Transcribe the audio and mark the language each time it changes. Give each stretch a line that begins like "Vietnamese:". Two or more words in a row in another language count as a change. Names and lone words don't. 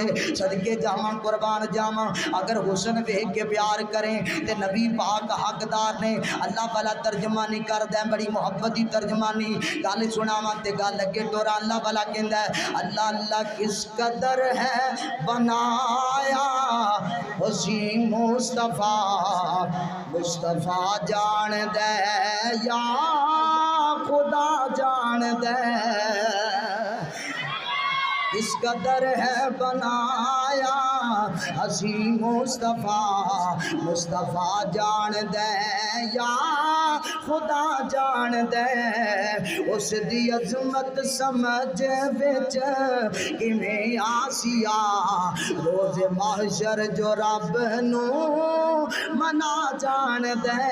Punjabi: صدقے جاواں قربان جاواں، اگر حسن ویکھ کے پیار کریں تے نبی پاک حقدار نے۔ اللہ والا ترجمانی کردا ہے، بڑی محبت دی ترجمانی، گل سناواں تے گل اگے ٹورا۔ اللہ والا کہندا ہے اللہ اللہ کس قدر ہے بنایا حسین مصطفیٰ، مصطفیٰ جان دے یا خدا جان دے، اس قدر ہے بنایا حسین مصطفیٰ، مصطفیٰ جان دے یا خدا جان دے، اس دی عظمت سمجھ وچ کیویں آسیا، روز محشر جو رب نو منا جان دے۔